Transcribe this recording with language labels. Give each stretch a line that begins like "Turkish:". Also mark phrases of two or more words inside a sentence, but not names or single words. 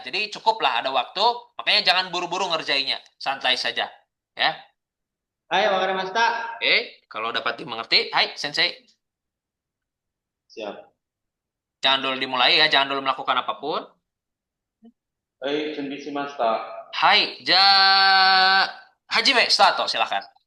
Indonesian: Jadi cukuplah ada waktu. Makanya jangan buru-buru ngerjainnya, santai saja. Ya.
Japanese: はい、わかりました.
Indonesian: Oke, kalau dapat dimengerti,
Japanese: はい先生.
Indonesian: Siap. Jangan dulu dimulai ya, jangan dulu melakukan apapun.
Japanese: Hai, 準備しました. はい、始め,
Indonesian: start, silakan.